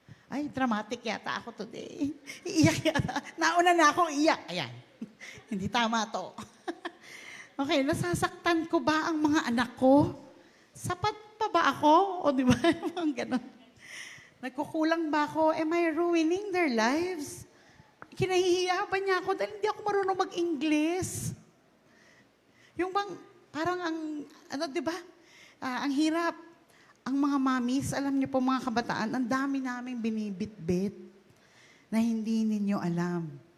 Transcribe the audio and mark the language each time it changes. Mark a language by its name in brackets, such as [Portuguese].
[Filipino] Ay, dramatic yata ako today. Iiyak yata. Nauna na akong iyak. Ayan. Hindi tama to. Okay, nasasaktan ko ba ang mga anak ko? Sapat pa ba ako? O di ba? Mga ganun. Nagkukulang ba ako? [English] Am I ruining their lives? [Filipino] Kinahihiya ba niya ako dahil hindi ako marunong mag-Ingles? Yung bang, parang di ba? Ang hirap. Ang mga mamis, alam niyo po mga kabataan, ang dami naming binibitbit na hindi ninyo alam.